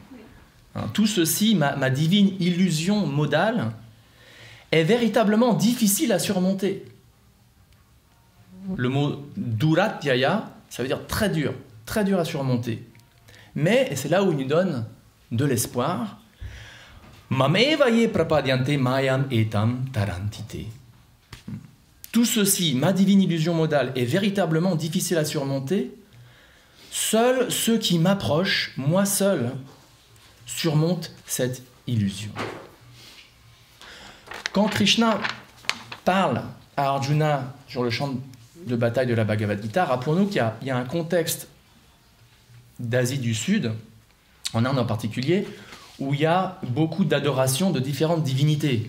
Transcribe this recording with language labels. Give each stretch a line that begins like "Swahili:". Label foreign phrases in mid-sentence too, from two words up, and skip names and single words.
French: Tout ceci, ma divine illusion modale, est véritablement difficile à surmonter. Le mot duratyaya, ça veut dire très dur à surmonter. Mais, et c'est là où il nous donne de l'espoir,
Sanskrit: मामेवये प्रपद्यन्ते मायम् एतम् तरन्तिते.
French: Tout ceci, ma divine illusion modale, est véritablement difficile à surmonter. Seuls ceux qui m'approchent, moi seul, surmontent cette illusion. Quand Krishna parle à Arjuna sur le champ de bataille de la Bhagavad Gita, rappelons-nous qu'il y a un contexte d'Asie du Sud, en Inde en particulier, où il y a beaucoup d'adoration de différentes divinités.